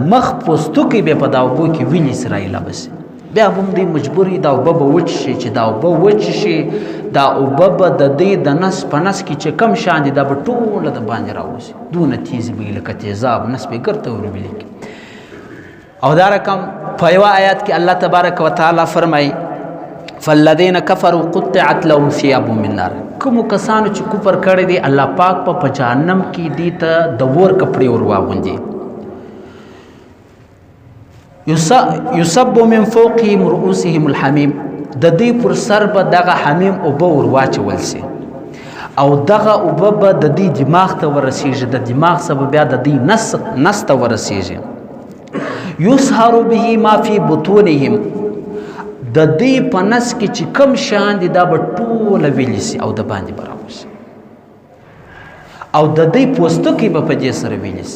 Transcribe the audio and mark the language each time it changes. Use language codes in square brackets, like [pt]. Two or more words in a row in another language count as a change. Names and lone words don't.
[ps] مخ پوستکی به په دا اوبو کې وینې سرایله به سي بیا به هم دوی مجبور دا اوبه به وچشي چې دا اوبه وچشي دا اوبه به د دې د نس په نس کې چې کم شان دي دا به ټوله د باندې راوځي دونه تیزي به لکه تیزاب نس به ګرته وربلي او دا رقم په یوه آیات کې [ar] الله تبارک وتعالی [ps] فرمایي [ar] فالذین کفروا قطعت لهم ثياب من نار [ps] کومو کسانو چې کفر کړی دی الله پاک په جهنم کې دی ته د اور کپړې ور واغوندي [ar] يصب من فوقهم رؤوسهم الحميم [ps] د دې پر سر به دغه حمیم اوبه ور واچول سي او دغه اوبه به د دې دماغ ته ورسیږي، د دماغ څخه بیا د دې نس ته ورسیږي. [ar] یسهر به ما فی بطونهم، [ps] د دې په نس کې چې کم شیان دي دا به ټوله ویلی سي او د باندې به راوځي او د دې پوستکي به په دې سره ویلی سي.